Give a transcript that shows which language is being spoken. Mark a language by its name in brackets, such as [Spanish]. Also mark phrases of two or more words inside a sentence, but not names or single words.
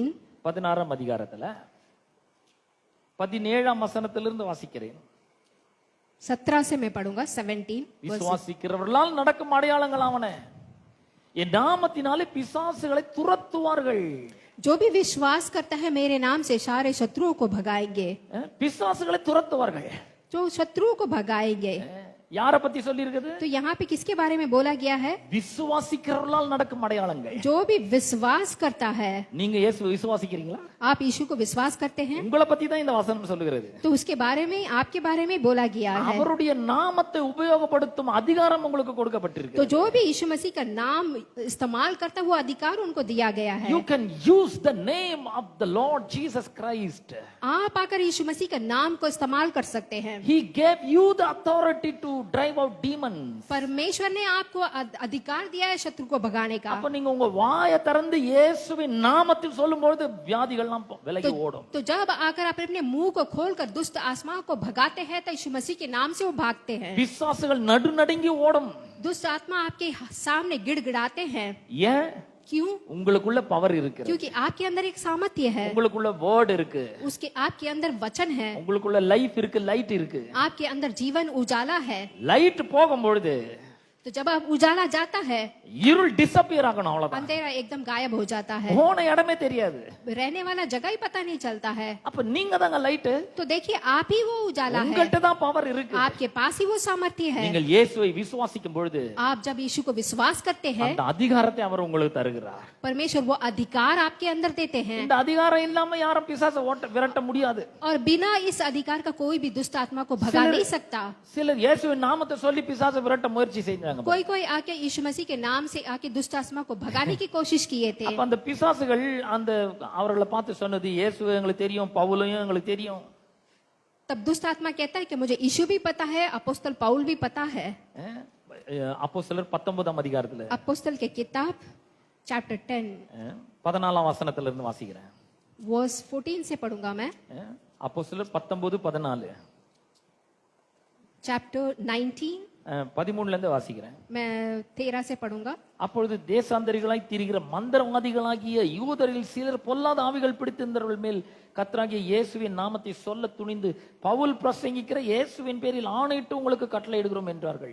[Tamil] 16ஆம் அதிகாரத்துல 17ஆம் வசனத்திலிருந்து வாசிக்கிறேன். [Hindi] 17 से मैं पढ़ूंगा 17। [Tamil] விசுவாசிக்கிறவர்களால் நடக்கும் அடையாளங்கள் ஆவன, என் நாமத்தினாலே பிசாசுகளை துரத்துவார்கள். [Hindi] जो भी विश्वास करता है मेरे नाम से सारे शत्रुओं को भगाएंगे। [Tamil] பிசாசுகளை துரத்துவார்கள். [Hindi] जो शत्रुओं को भगाएंगे। [Tamil] யார பத்தி சொல்லி இருக்குது? [Hindi] तो यहाँ पे किसके बारे में बोला गया है? [Tamil] விசுவாசிக்கிறவர்களால் நடக்கும் அடையாளங்கள். [Hindi] जो भी विश्वास करता है। [Tamil] நீங்க இயேசுவை விசுவாசிக்கிறீங்களா? [Hindi] आप यीशु को विश्वास करते हैं? [Tamil] உங்களை பத்தி தான் இந்த வசனம் சொல்லுகிறது. [Hindi] तो उसके बारे में आपके बारे में बोला गया है। [Tamil] அவருடைய நாமத்தை உபயோகப்படுத்தும் அதிகாரம் உங்களுக்கு கொடுக்கப்பட்டிருக்கு. [Hindi] तो जो भी यीशु मसीह का नाम इस्तेमाल करता है वो अधिकार उनको दिया गया है। [English] You can use the name of the Lord Jesus Christ. [Hindi] आप आकर यीशु मसीह का नाम को इस्तेमाल कर सकते हैं। [English] He gave you the authority to drive out demons. [Hindi] परमेश्वर ने आपको अधिकार दिया है शत्रु को भगाने का। [Tamil] அப்ப நீங்க உங்க வாயை திறந்து இயேசுவின் நாமத்தில் சொல்லும்போது வியாதிகள்லாம் விலகி ஓடும். [Hindi] तो जब आकर आप अपने मुंह को खोलकर दुष्ट आत्माओं को भगाते हैं तो यीशु मसीह के नाम से वो भागते हैं। [Tamil] பிசாசுகள் நடுநடுங்கி ஓடும். [Hindi] दुष्ट आत्मा आपके सामने गिड़गिड़ाते हैं। [Tamil] ஏன்? [Hindi] क्यों? [Tamil] உங்களுக்குள்ள பவர் இருக்கு. [Hindi] क्योंकि आपके अंदर एक सामर्थ्य है। [Tamil] உங்களுக்குள்ள வேர்ட் இருக்கு. [Hindi] उसके आपके अंदर वचन है। [Tamil] உங்களுக்குள்ள லைஃப் இருக்கு, லைட் இருக்கு. [Hindi] आपके अंदर जीवन उजाला है। [Tamil] லைட் போகும்பொழுது [Hindi] तो जब आप उजाला जाता है [Tamil] இருள் டிஸப்பியர் ஆகணும், அவ்வளவுதான். [Hindi] अंधेरा एकदम गायब हो जाता है। [Tamil] போன இடமே தெரியாது. [Hindi] रहने वाला जगह ही पता नहीं चलता है। [Tamil] அப்ப நீங்க தாங்க லைட். [Hindi] तो देखिए आप ही वो उजाला है। [Tamil] உங்கள்ட்ட தான் பவர் இருக்கு. [Hindi] आपके पास ही वो सामर्थ्य है। [Tamil] நீங்கள் இயேசுவை விசுவாசிக்கும் பொழுது [Hindi] आप जब यीशु को विश्वास करते हैं [Tamil] அந்த அதிகாரத்தை அவர் உங்களுக்கு தருகிறார். [Hindi] परमेश्वर वो अधिकार आपके अंदर देते हैं। [Tamil] இந்த அதிகாரம் இல்லாம யாரும் பிசாசை விரட்ட முடியாது. [Hindi] और बिना इस अधिकार का कोई भी दुष्ट आत्मा को भगा नहीं सकता। [Tamil] சிலர் இயேசுவின் நாமத்தை சொல்லி பிசாசை விரட்ட முயற்சி செஞ்சாங்க. செஞ்சாங்க [Hindi] कोई कोई आके यीशु मसीह के नाम से आके दुष्ट आत्मा को भगाने की कोशिश किए थे। [Tamil] அப்ப அந்த பிசாசுகள் அந்த அவர்களை பார்த்து சொன்னது, இயேசு எங்களுக்கு தெரியும், பவுலையும் எங்களுக்கு தெரியும். [Hindi] तब दुष्ट आत्मा कहता है कि मुझे यीशु भी पता है, अपोस्तल पौल भी पता है। [Tamil] அப்போஸ்தலர் 19ஆம் அதிகாரத்துல [Hindi] अपोस्तल के किताब चैप्टर 10 [Tamil] 14ஆம் வசனத்துல இருந்து வாசிக்கிறேன். [Hindi] वर्स 14 से पढ़ूंगा मैं। [Tamil] அப்போஸ்தலர் 19:14 [Hindi] चैप्टर 19 [Tamil] 13ல இருந்து வாசிக்கிறேன். [Hindi] मैं 13 से पढ़ूंगा। [Tamil] அப்பொழுது தேசாந்தரிகளாய் திரிகிற மந்திரவாதிகளாகிய யூதரில் சிலர் பொல்லாத ஆவிகள் பிடித்திருந்தவர்கள் மேல் கர்த்தராகிய இயேசுவின் நாமத்தை சொல்ல துணிந்து, பவுல் பிரசங்கிக்கிற இயேசுவின் பேரில் ஆணையிட்டு உங்களுக்கு கட்டளை இடுகிறோம் என்றார்கள்.